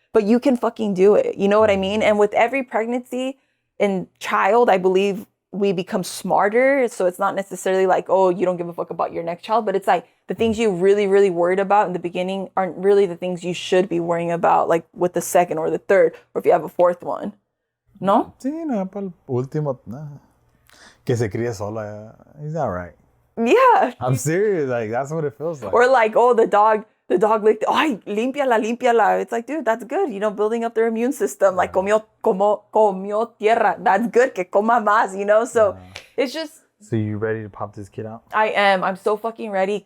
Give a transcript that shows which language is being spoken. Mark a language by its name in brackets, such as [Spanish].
[English] But you can fucking do it. You know what I mean? And with every pregnancy and child, I believe we become smarter. So it's not necessarily like, oh, you don't give a fuck about your next child. But it's like the things you really, really worried about in the beginning aren't really the things you should be worrying about, like with the second or the third, or if you have a fourth one. No? [Spanish] Sí, no, para el último, que se críe sola. [English] He's all right. Yeah. I'm serious. Like, that's what it feels like. Or like, oh, the dog licked, [Spanish] ay, límpiala. [English] It's like, dude, that's good. You know, building up their immune system. [Spanish] Like, comió tierra. [English] That's good. [Spanish] Que coma más, you know? [English] So it's just. So you ready to pop this kid out? I am. I'm so fucking ready.